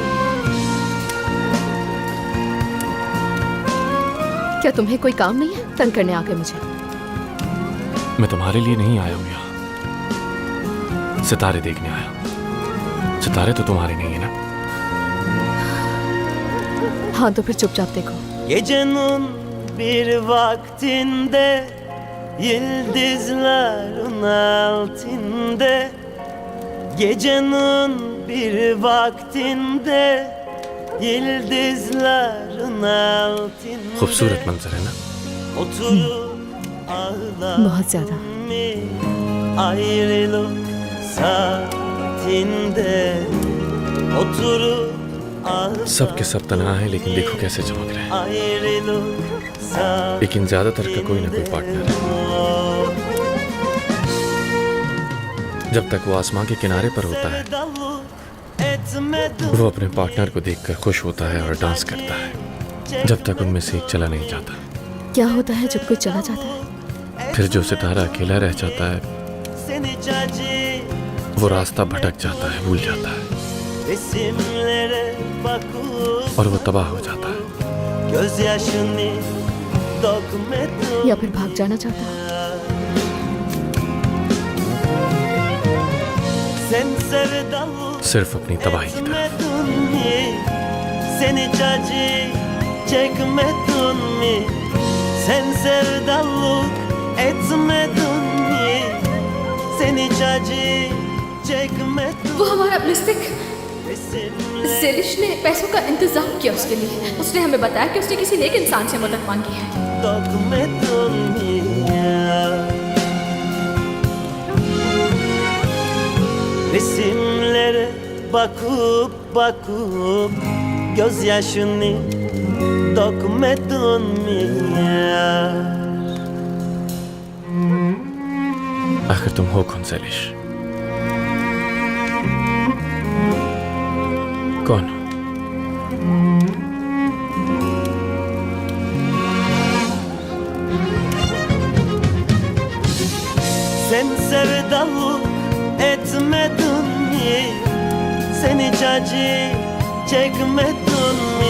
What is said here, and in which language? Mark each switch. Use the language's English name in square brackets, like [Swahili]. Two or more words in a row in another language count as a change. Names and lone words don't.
[Hindi] क्या तुम्हें कोई काम नहीं है तंग करने आके मुझे? मैं तुम्हारे लिए नहीं आया हूं यहाँ, सितारे देखने आया। सितारे तो तुम्हारे नहीं है ना? हाँ तो फिर चुपचाप देखो। [Turkish] Gecenin bir vaktinde yıldızların altında, gecenin bir vaktinde yıldızların altında [Hindi] खूबसूरत मंजर है ना? [Turkish] oturup ağlar [Hindi] बहुत ज्यादा। [Turkish] ayrılık saatinde oturup [Hindi] सबके सब तन्हा है, लेकिन देखो कैसे चमक रहे हैं। [Turkish] ayrılık [Hindi] लेकिन ज्यादातर का कोई ना कोई पार्टनर है। जब तक वो आसमां के किनारे पर होता है, वो अपने पार्टनर को देखकर खुश होता है और डांस करता है, जब तक उनमें से एक चला नहीं जाता। क्या होता है जब कोई चला जाता है? फिर जो सितारा अकेला रह जाता है, वो रास्ता भटक जाता है, भूल जाता है, [Turkish] resimlere bakıp [Hindi] और वो तबाह हो जाता है। [Turkish] gözyaşını dökmedim [Hindi] या फिर भाग जाना चाहता है? [Turkish] sen sevdalık [Hindi] सिर्फ अपनी तबाही की तरफ। [Turkish] etmedin mi? Sen hiç acı çekmedin mi? Sen sevdalık etmedin mi? Sen hiç acı çekmedin [Hindi] वो हमारा मिस्टेक [Turkish] resimlere [Hindi] ज़ेलिश ने पैसों का इंतजाम किया उसके लिए। उसने हमें बताया कि उसने किसी नेक इंसान से मदद मांगी है। [Turkish] dökmedin mi ya? Resimlere bakıp gözyaşını dokme dunya. [Hindi] आखिर तुम हो कौन सेलिश? कौन? [Turkish] Sen sevdalık etmedin mi? Sen hiç acı çekmedin mi?